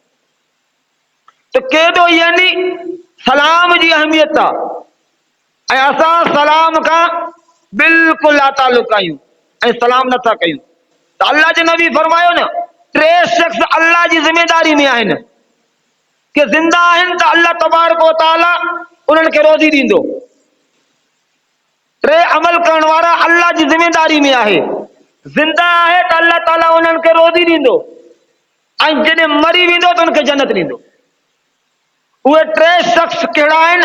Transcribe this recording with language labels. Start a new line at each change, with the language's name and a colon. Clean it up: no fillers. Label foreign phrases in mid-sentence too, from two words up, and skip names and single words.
Sindhi: त केॾो यानी सलाम जी अहमियत आहे, ऐं असां सलाम खां बिल्कुलु लातालुक आहियूं ऐं सलाम नथा कयूं। त अल्लाह जे नबी फरमायो न, टे शख्स अल्लाह जी ज़िमेदारी में आहिनि कि ज़िंदा आहिनि त
Arabic: الله تبارك وتعالى
Sindhi: उन्हनि खे रोज़ी ॾींदो। टे अमल करण वारा अल्लाह जी ज़िमेदारी में आहे, ज़िंदा आहे त अल्लाह ताला उन्हनि खे रोज़ी ॾींदो, ऐं जॾहिं मरी वेंदो त उनखे जन्नत ॾींदो। उहे टे शख्स कहिड़ा आहिनि?